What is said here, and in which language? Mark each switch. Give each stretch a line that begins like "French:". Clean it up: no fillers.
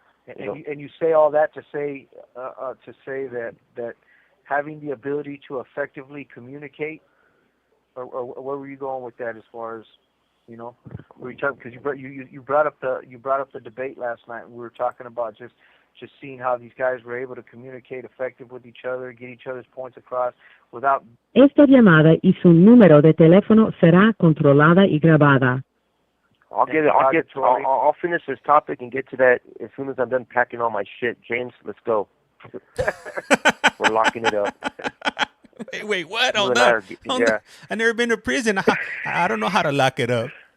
English: And you say all that to say that having the ability to effectively communicate, or where were you going with that as far as, were you talking, because you brought up the debate last night, and we were talking about just seeing how these guys were able to communicate effective with each other, get each other's points across without.
Spanish: Esta llamada y su número de teléfono será controlada y grabada.
English: I'll finish this topic and get to that as soon as I'm done packing all my shit. James, let's go. We're locking it up. Wait, what? Oh, no. I've never been to prison. I don't know how to lock it up.